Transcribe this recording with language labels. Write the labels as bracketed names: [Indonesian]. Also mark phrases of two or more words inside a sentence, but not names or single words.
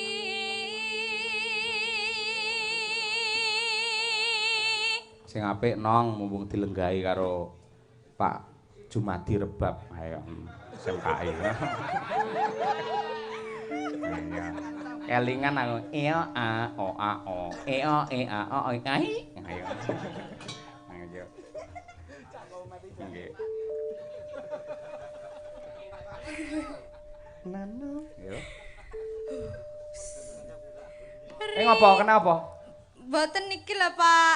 [Javanese] Sing apik nong mumpung dilenggahi karo Pak Jumadi Rebab. Ayo SMKI. Kelingan aku iya a o a o e o ai. Ayo. Ayo. Nggih. Nano. Yo. Ngapa? Kenapa? Mboten niki lah Pak.